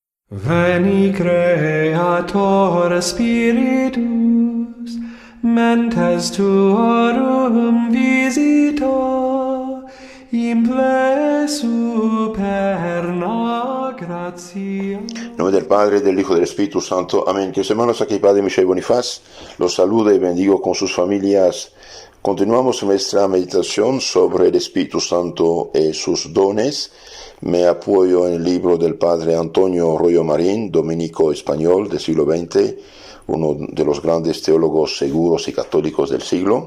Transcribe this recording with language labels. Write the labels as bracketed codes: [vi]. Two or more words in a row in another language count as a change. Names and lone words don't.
[la] Veni Creator Spiritus, mentes tuorum visita, imple superna gratia. [es] En nombre del Padre, del Hijo y del Espíritu Santo. Amén. Queridos hermanos, aquí Padre Michel Bonifaz los saluda y bendigo con sus familias. Continuamos nuestra meditación sobre el Espíritu Santo y sus dones. Me apoyo en el libro del Padre Antonio Royo Marín, dominico español del siglo XX, uno de los grandes teólogos seguros y católicos del siglo.